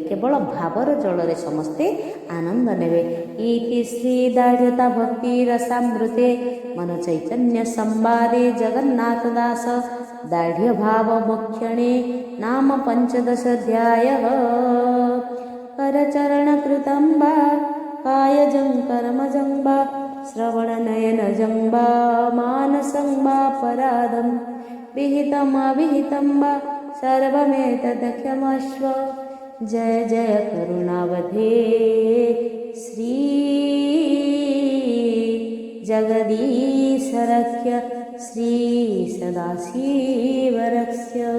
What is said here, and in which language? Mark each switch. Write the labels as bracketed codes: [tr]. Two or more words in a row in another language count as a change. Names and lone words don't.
[or] କେବଳ ଭାବର ଜଳରେ ସମସ୍ତେ ଆନନ୍ଦ ନେବେ। [sa] ଇତି ଶ୍ରୀ ଦାଢ଼୍ୟତା ଭକ୍ତି ରସାମୃତେ ମନ ଚୈତନ୍ୟ ସମ୍ବାଦେ ଜଗନ୍ନାଥ ଦାସ ଦାଢ଼୍ୟ ଭାବ ମୋକ୍ଷଣେ ନାମ ପଞ୍ଚଦଶୋଧ୍ୟାୟଃ। କରଚରଣ କୃतं ବା कायजं कर्मजं वा श्रवणनयनजं वा मानसं वा पराधं विहितमविहितं वा सर्वमेतदक्षमस्व। जय जय करुणावधे श्री जगदीश रक्ष श्री सदाशिव रक्ष।